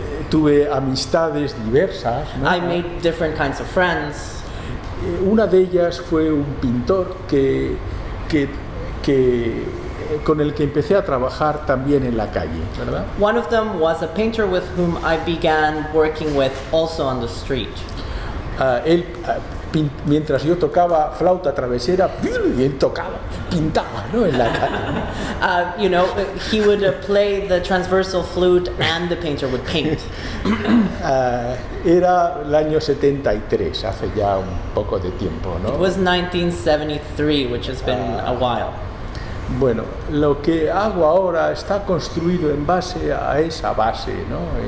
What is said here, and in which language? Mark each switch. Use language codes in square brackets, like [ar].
[es] Tuve amistades diversas, ¿no? [en] I made different kinds of friends. [es] Una de ellas fue un pintor con el que empecé a trabajar también en la calle, ¿verdad? [en] One of them was a painter with whom I began working with also on the street. [es] Él, mientras yo tocaba flauta travesera, y él pintaba, ¿no? En la calle. [en] He would play the transversal flute and the painter would paint. [es] Era el año 73, hace ya un poco de tiempo, ¿no? [en] It was 1973, which has been a while. [es] Bueno, lo que hago ahora está construido en base a esa base, ¿no?